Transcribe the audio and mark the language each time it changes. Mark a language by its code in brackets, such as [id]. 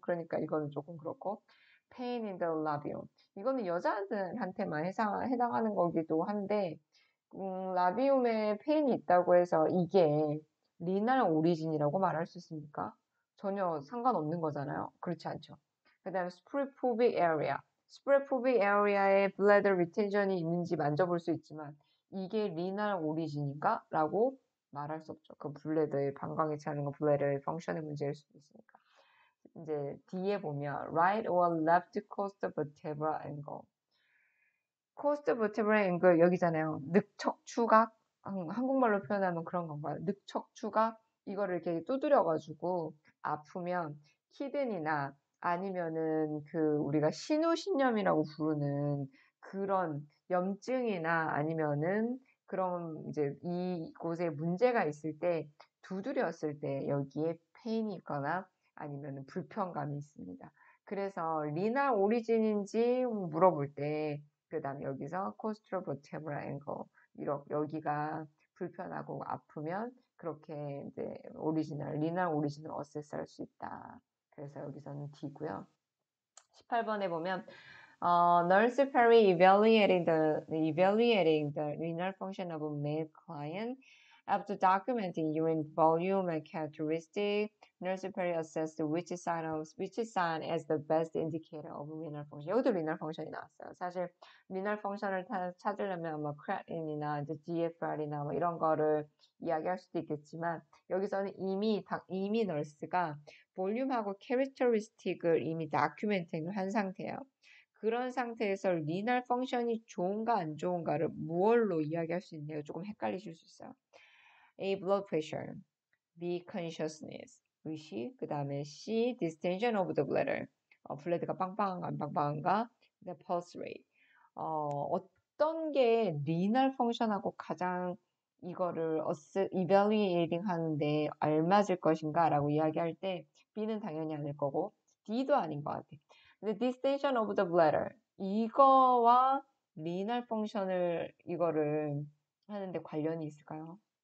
[ko] 그러니까 이거는 조금 그렇고 pain in the labium 이거는 여자들한테만 해당하는 거기도 한데 라비움에 페인이 있다고 해서 이게 리날 오리진이라고 말할 수 있습니까? 전혀 상관없는 거잖아요. 그렇지 않죠. 그 다음에 스프레포빅 에리아. 스프레포빅 에리아에 블레더 리텐션이 있는지 만져볼 수 있지만 이게 리날 오리진인가? 라고 말할 수 없죠. 그 블레더의 방광에 차는 건 블레더의 펑션의 문제일 수도 있으니까. 이제 D에 보면 [en] right or left coast vertebral angle. [ko] coast vertebral angle 여기잖아요. 늑척추각. 한국말로 표현하면 그런 건가요? 늑척추각. 이거를 이렇게 두드려가지고 아프면 키드니나 아니면은 그 우리가 신우신염이라고 부르는 그런 염증이나 아니면은 그런 이제 이곳에 문제가 있을 때 두드렸을 때 여기에 페인이 있거나 아니면 불편감이 있습니다. 그래서 리날 오리진인지 물어볼 때 그 다음에 여기서 코스트로버테브라 앵글 여기가 불편하고 아프면 그렇게 이제 리날 오리진을 어세스할 수 있다. 그래서 여기서는 D고요. 18번에 보면 [en] Nurse Perry evaluating the renal function of a male client. After documenting urine volume and characteristic, Nurse Perry assessed which sign as the best indicator of renal function. [ko] 여기도 renal function이 나왔어요. 사실 renal function을 찾으려면 뭐 creatine이나 이제 GFR이나 뭐 이런 거를 이야기할 수도 있겠지만 여기서는 이미 널스가 볼륨하고 캐릭터리스틱을 이미 다큐멘팅을 한 상태예요. 그런 상태에서 리날 펑션이 좋은가 안 좋은가를 무얼로 이야기할 수 있네요. 조금 헷갈리실 수 있어요. A. blood pressure, B. consciousness, 의식, 그 다음에 C. distension of the bladder, 블레드가 빵빵한가 안 빵빵한가, 그 pulse rate. 어떤 게 리날 펑션하고 가장 이거를 evaluating 하는데 알맞을 것인가 라고 이야기할 때 B는 당연히 아닐 거고 D도 아닌 것 같아. 근데 distension of the bladder 이거와 리날 펑션을 이거를 하는데 관련이 있을까요?